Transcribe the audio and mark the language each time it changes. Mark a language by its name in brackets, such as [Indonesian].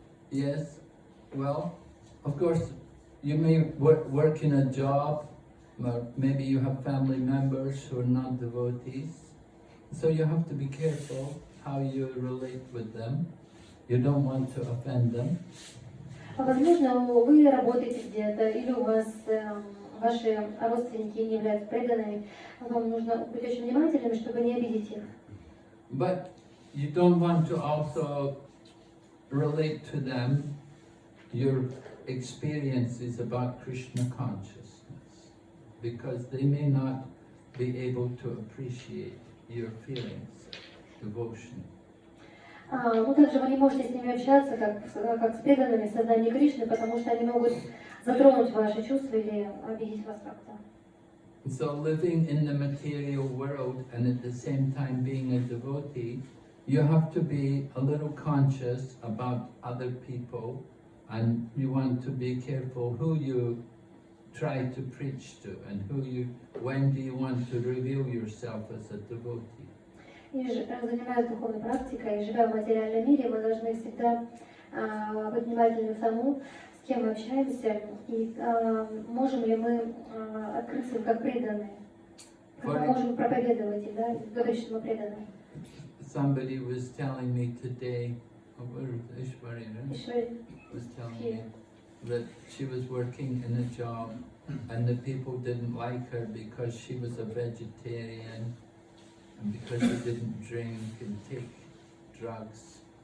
[English] Yes, well, of course, you may work in a job, maybe you have family members who are not devotees. So you have to be careful how you relate with them. You don't want to offend them. [Russian] Возможно, вы работаете где-то, или у вас ваши родственники не являются преданными. Вам нужно быть очень внимательными, чтобы не обидеть их. [English] But you don't want to also relate to them your experiences about Krishna consciousness, because they may not be able to appreciate your feelings, devotion. [Russian] Ну, также вы не можете с ними общаться, как с преданными в сознании Кришны, потому что они могут затронуть ваши чувства или обидеть вас как-то. [English] So living in the material world and at the same time being a devotee, you have to be a little conscious about other people, and you want to be careful who you try to preach to and when do you want to reveal yourself as a devotee. [Russian] И занимаясь духовной практикой, и живя в материальном мире, мы должны всегда быть внимательны к тому, с кем мы общаемся, и можем ли мы открыться как преданные. Мы можем проповедовать, да, говорить, что мы преданные. [English] Somebody was telling me today, Ishwari was telling me that she was working in a job and the people didn't like her because she was a vegetarian and because she didn't drink and take drugs.